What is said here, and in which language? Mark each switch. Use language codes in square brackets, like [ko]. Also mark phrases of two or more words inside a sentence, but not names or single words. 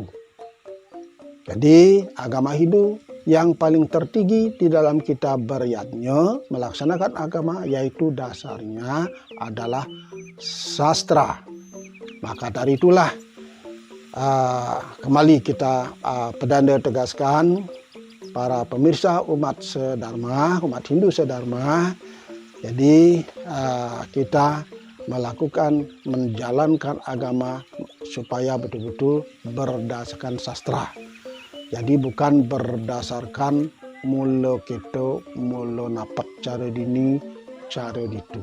[id] Jadi agama Hindu yang paling tertinggi di dalam kita beryatnya melaksanakan agama yaitu dasarnya adalah sastra. Maka dari itulah kembali kita pedanda tegaskan para pemirsa umat sedharma, umat Hindu sedharma. Jadi kita melakukan, menjalankan agama supaya betul-betul berdasarkan sastra. Jadi bukan berdasarkan mula kita, [ban] mula napak cara dini, cara ditu.